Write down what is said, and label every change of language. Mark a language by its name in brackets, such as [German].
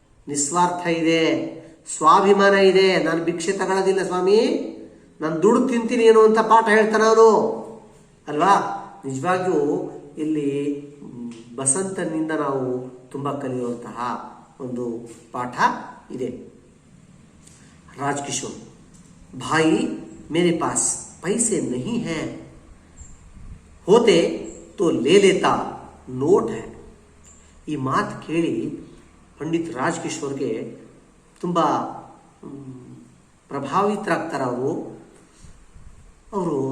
[Kannada] ನಿಸ್ವಾರ್ಥ ಇದೆ, ಸ್ವಾಭಿಮಾನ ಇದೆ. ನಾನು ಭಿಕ್ಷೆ ತಗೊಳ್ಳೋದಿಲ್ಲ ಸ್ವಾಮಿ, ನಾನು ದುಡ್ಡು ತಿಂತೀನಿ ಏನೋ ಅಂತ ಪಾಠ ಹೇಳ್ತಾನೆ ಅವನು ಅಲ್ವಾ. ನಿಜವಾಗಿಯೂ ಇಲ್ಲಿ ಬಸಂತನಿಂದ ನಾವು ತುಂಬ ಕಲಿಯುವಂತಹ ಒಂದು ಪಾಠ ಇದೆ. [Hindi] ರಾಜ್ಕಿಶೋರ್, भाई मेरे पास पैसे नहीं हैं, होते तो ले लेता, ನೋಟ್ है. [Kannada] ಈ ಮಾತು ಕೇಳಿ ಪಂಡಿತ್ ರಾಜ್ಕಿಶೋರ್ಗೆ ತುಂಬ ಪ್ರಭಾವಿತರಾಗ್ತಾರೆ ಅವರು.